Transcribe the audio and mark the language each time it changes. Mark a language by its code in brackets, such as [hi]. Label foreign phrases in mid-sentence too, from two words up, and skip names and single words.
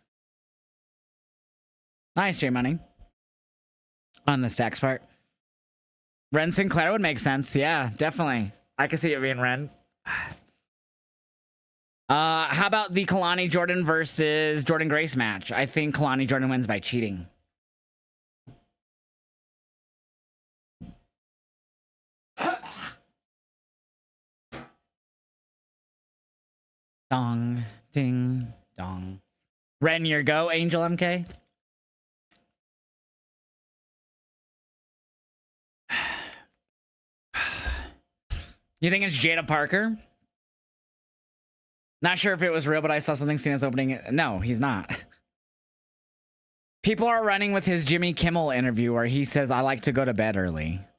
[en] Nice, J Money. On the stacks part. Ren Sinclair would make sense. Yeah, definitely. I can see it being Ren. How about the Kalani Jordan versus Jordan Grace match? I think Kalani Jordan wins by cheating. Dong, ding, dong. Ren, your go, Angel MK. You think it's Jada Parker? Not sure if it was real, but I saw something Cena's opening. No, he's not. People are running with his Jimmy Kimmel interview where he says, I like to go to bed early.